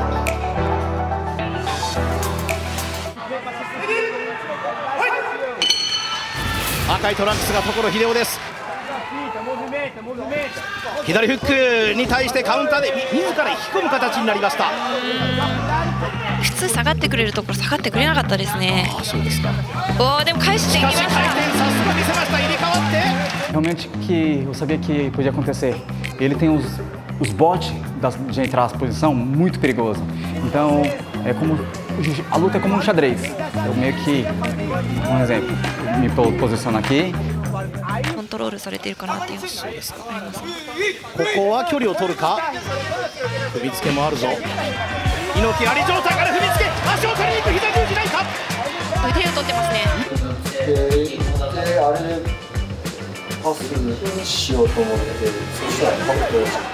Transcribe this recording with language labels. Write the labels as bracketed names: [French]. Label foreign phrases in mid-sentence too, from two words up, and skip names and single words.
[Japanese] 赤いトランクスが所秀夫です。左フックに対してカウンターで自ら引き込む形になりました。普通下がってくれるところ下がってくれなかったですね。そうですか。でも返してきました。回転さすが見せました。入れ替わって。 [Portuguese] Realmente que eu sabia que podia acontecer. Ele tem os botes de entrar na posição muito perigoso. Então é como a luta é como um xadrez. Eu meio que exemplo, me posiciono aqui. [Japanese] コントロールされているかなっていう印象ですか。ありますね。ここは距離を取るか。踏みつけもあるぞ。猪木あり状態から踏みつけ、足を取りに行く。左十字ないか。手を取ってますね。あれでパスしようと思って、そしたらパッと。